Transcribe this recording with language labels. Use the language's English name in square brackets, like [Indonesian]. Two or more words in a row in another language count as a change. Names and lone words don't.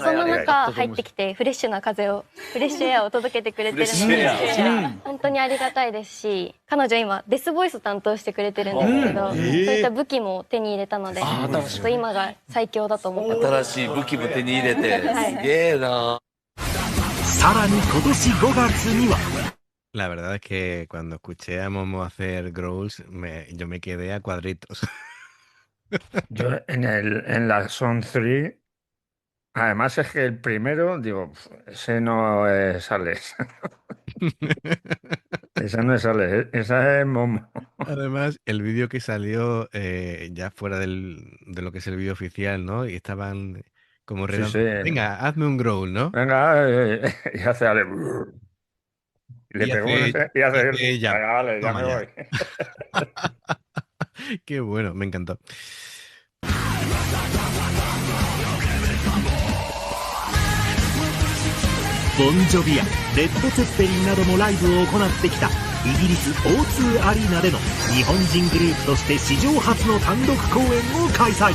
[Japanese] その中入ってきてフレッシュな風を [English] fresh air [Japanese] を届けてくれてるので本当にありがたいですし、彼女今 [English] death voice [Japanese] 担当してくれてるんですけど、そういった武器も手に入れたので、今が最強だと思ってます。新しい武器も手に入れて、すげえな。さらに今年5月には。 [Spanish] La verdad es que cuando escuché a Momo hacer growls, yo me quedé a cuadritos. Yo en la Son 3, además es que el primero, digo, ese no es Alex. Esa no es Ale, esa es Momo. Además, el vídeo que salió ya fuera de lo que es el vídeo oficial, ¿no? Y estaban como Sí, sí. venga, hazme un growl, ¿no? Venga, y hace Ale. Y le Y pegó hace- y hace. y ya. Venga, vale, ya Toma me ya. voy. Qué bueno, me encantó. [Japanese] ボンジョビやレッド・ツェッペリンなどもライブを行ってきたイギリス O2 アリーナでの日本人グループとして史上初の単独公演を開催。